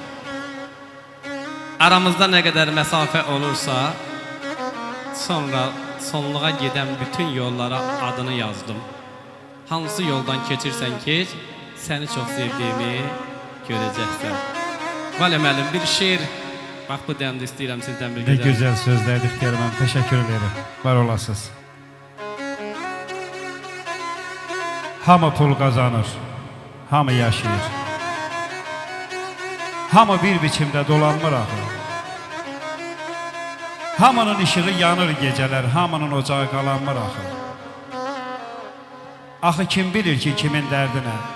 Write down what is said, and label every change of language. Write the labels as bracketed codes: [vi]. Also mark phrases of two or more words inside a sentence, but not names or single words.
[az] Aramızda nə qədər məsafə olursa, sonra sonluğa gedən bütün yollara adını yazdım. Hansı yoldan keçirsən keç, səni çox sevdiyimi görəcəksən. Vale müəllim, bir şeir, bax bu dəmdə istəyirəm sizdən bir Ne gözəl. [tr] güzel sözlerdi İhtiyar Hanım. Teşekkür ederim. [az] Var olasınız. [tr] Hamı pul kazanır. [az] Hamı yaşayır. Hamı bir biçimde dolanmır axı. [tr] Hamının ışığı yanır geceler. [az] Hamının ocağı qalanmır axı. Axı kim bilir ki kimin dərdinə?